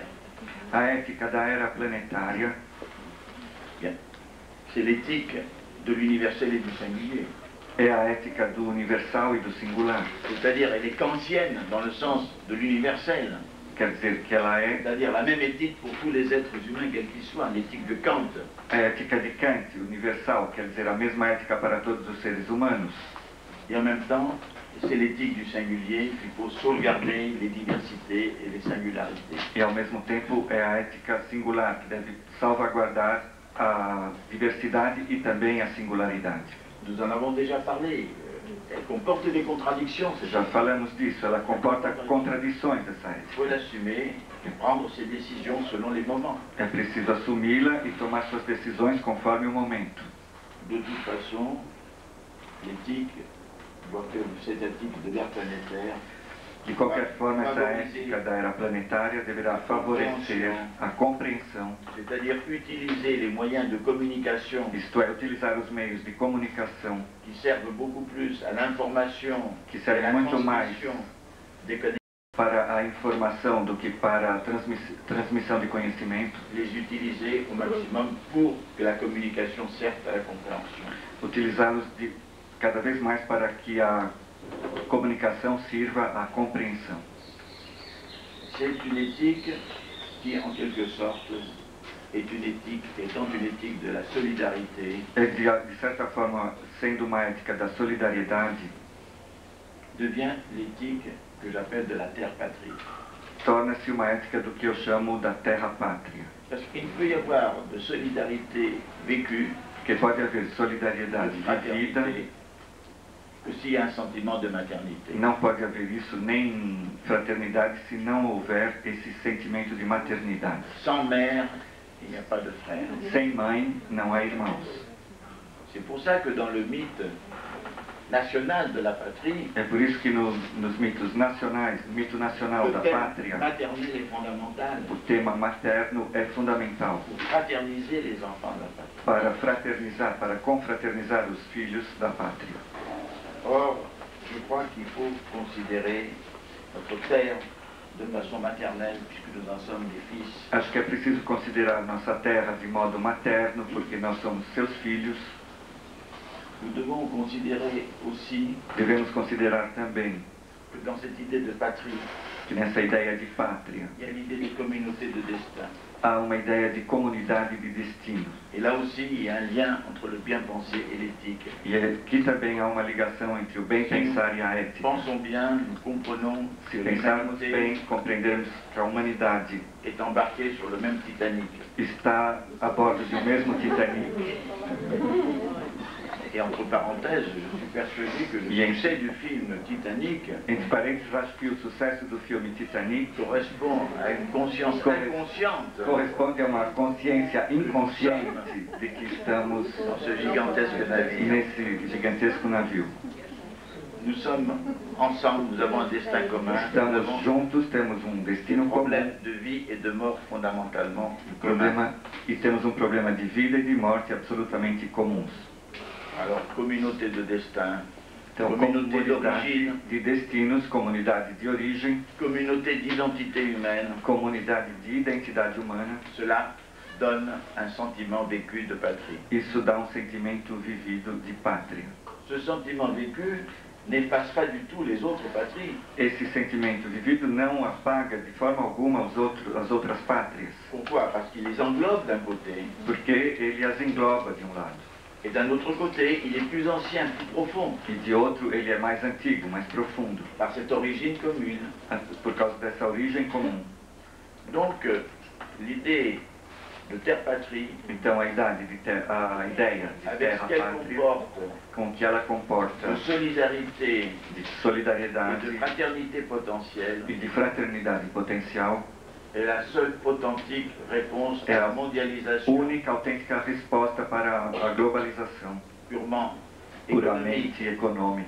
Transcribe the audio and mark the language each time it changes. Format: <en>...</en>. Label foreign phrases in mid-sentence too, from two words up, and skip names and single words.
<pt>A ética da era planetária</pt> <fr>bien, c'est l'éthique de l'universel et du singulier.</fr> <pt>é a ética do universal e do singular.</pt> <fr>C'est-à-dire, elle est kantienne dans le sens de l'universel.</fr> <pt>Quer dizer que ela é</pt> <fr>C'est-à-dire la même éthique pour tous les êtres humains, quels qu'ils soient, l'éthique de Kant.</fr> <pt>a ética de Kant, universal, quer dizer a mesma ética para todos os seres humanos.</pt> <fr>Et en même temps, c'est l'éthique du singulier qu'il faut sauvegarder les diversités et les singularités.</fr> <pt>E ao mesmo tempo é a ética singular, que deve salvaguardar a diversidade e também a singularidade.</pt> <fr>Nous en avons déjà parlé. Elle comporte des contradictions, c'est</fr> <pt>Já</pt> <fr>ça.</fr> <pt>falamos disso, ela comporta contradições, essa</pt> <fr>Il</fr> <pt>ética.</pt> <fr>faut l'assumer et prendre ses décisions selon les moments.</fr> <pt>É preciso assumi-la e tomar suas decisões conforme o momento.</pt> <fr>De toute façon, l'éthique doit faire cette éthique de l'ère planétaire.</fr> <pt>De qualquer forma, essa ética da era planetária deverá favorecer a compreensão,</pt> <fr>C'est-à-dire utiliser les moyens de communication</fr> <pt>isto é, utilizar os meios de comunicação</pt> <fr>qui servent beaucoup plus à l'information</fr> <pt>que</pt> <fr>et à</fr> <pt>servem</pt> <fr>la</fr> <pt>muito mais</pt> <fr>transmission des connaissances,</fr> <pt>para a informação do que para a transmissão de conhecimento,</pt> <fr>les utiliser au maximum pour que la communication serve à la compréhension.</fr> <pt>utilizá-los cada vez mais para que a comunicação sirva à compreensão.</pt> <fr>C'est une éthique qui, en quelque sorte, est une éthique, étant une éthique de la solidarité,</fr> <pt>É de certa forma, sendo uma ética da solidariedade,</pt> <fr>devient l'éthique que j'appelle de la terre-patrie.</fr> <pt>torna-se uma ética do que eu chamo da terra-pátria.</pt> <fr>Parce qu'il ne peut y avoir de solidarité vécue,</fr> <pt>Porque pode haver solidariedade</pt> <fr>de</fr> <pt>vivida,</pt> <fr>fraternité, que s'il y a un sentiment de maternité.</fr> <pt>não pode haver isso nem fraternidade se não houver esse sentimento de maternidade.</pt> <fr>Sans mère, il n'y a pas de frère.</fr> <pt>Sem mãe, não há irmãos.</pt> <fr>C'est pour ça que dans le mythe national de la patrie,</fr> <pt>É por isso que nos mitos nacionais, no mito nacional</pt> <fr>le</fr> <pt>da</pt> <fr>thème</fr> <pt>pátria,</pt> <fr>maternel est fondamental</fr> <pt>o tema materno é fundamental</pt> <fr>pour fraterniser les enfants de la patrie.</fr> <pt>para fraternizar, para confraternizar os filhos da pátria.</pt> <fr>Or, je crois qu'il faut considérer notre terre de façon maternelle, puisque nous en sommes des fils.</fr> <pt>Acho que é preciso considerar nossa terra de modo materno, porque nós somos seus filhos.</pt> <fr>Nous devons considérer aussi</fr> <pt>Devemos considerar também</pt> <fr>que dans cette idée de patrie,</fr> <pt>que nessa ideia de pátria</pt> <fr>il y a l'idée de communauté de destin.</fr> <pt>há uma ideia de comunidade de destino.</pt> <fr>Et là aussi, il y a un lien entre le bien-penser et l'éthique.</fr> <pt>E aqui também há uma ligação entre o bem-pensar e a ética.</pt> <fr>Pensons bien, nous comprenons que</fr> <pt>Se pensarmos</pt> <fr>l'humanité</fr> <pt>bem, compreendermos que a humanidade</pt> <fr>est embarquée sur le même Titanic.</fr> <pt>está a bordo de um mesmo Titanic.</pt> <fr>Et entre parenthèses, je suis persuadé que le Bien. succès du film Titanic</fr> <pt>Entre parênteses, acho que o sucesso do filme Titanic</pt> <fr>correspond à une conscience inconsciente</fr> <pt>corresponde a uma consciência inconsciente de que estamos</pt> <fr>dans ce gigantesque navire.</fr> <pt>nesse gigantesco navio.</pt> <fr>Nous sommes ensemble, nous avons un destin commun, nous</fr> <pt>Estamos</pt> <fr>avons</fr> <pt>juntos, temos um</pt> <fr>des</fr> <pt>destino comum,</pt> <fr>problèmes de vie et de mort fondamentalement communs.</fr> <pt>e temos um problema de vida e de morte absolutamente comuns.</pt> <fr>Alors, communauté de destin,</fr> <pt>Então,</pt> <fr>communauté d'origine,</fr> <pt>comunidade de destinos, comunidade de origem,</pt> <fr>communauté d'identité humaine,</fr> <pt>comunidade de identidade humana,</pt> <fr>cela donne un sentiment vécu de patrie.</fr> <pt>isso dá um sentimento vivido de pátria.</pt> <fr>Ce sentiment vécu n'efface pas du tout les autres patries.</fr> <pt>Esse sentimento vivido não apaga de forma alguma as outras pátrias,</pt> <fr>Pourquoi? Parce qu'il les englobe d'un côté</fr> <pt>porque ele as engloba de um lado.</pt> <fr>Et d'un autre côté, il est plus ancien, plus profond,</fr> <pt>E de outro, ele é mais antigo, mais profundo,</pt> <fr>par cette origine commune.</fr> <pt>por causa dessa origem comum.</pt> <fr>Donc, l'idée de terre-patrie,</fr> <pt>Então, a ideia de</pt> <fr>avec ce qu'elle</fr> <pt>terra-pátria,</pt> <fr>comporte</fr> <pt>com o que ela comporta</pt> <fr>de solidarité</fr> <pt>de</pt> <fr>et</fr> <pt>solidariedade</pt> <fr>de fraternité potentielle,</fr> <pt>e de fraternidade potencial,</pt> <fr>est la seule authentique réponse à</fr> <pt>É</pt> <fr>la</fr> <pt>a</pt> <fr>mondialisation</fr> <pt>única, autêntica resposta para a globalização</pt> <fr>purement économique,</fr> <pt>puramente econômica,</pt>